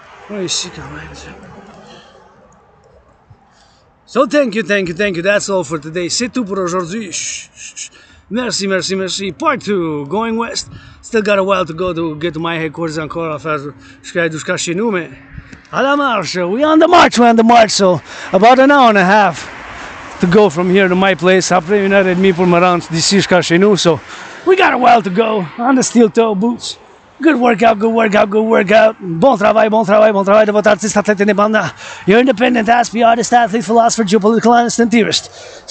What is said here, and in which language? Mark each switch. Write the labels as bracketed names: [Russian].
[French] Ouais, ici quand même. [English] So thank you. That's all for today. [French] C'est tout pour aujourd'hui. [English] Merci. Part 2, going west. Still got a while to go to get to my headquarters [French] encore à faire jusqu'à chez nous, mais à la marche. [English] We're on the march, so about an hour and a half to go from here to my place. [French] Après 1h30 pour me rendre d'ici jusqu'à chez nous, [English] so we got a while to go on the steel toe boots. Good workout. [French] Bon travail de votre artiste athlète indépendant. [English] Your independent aspie, artist, athlete, philosopher, geopolitical analyst, and theorist.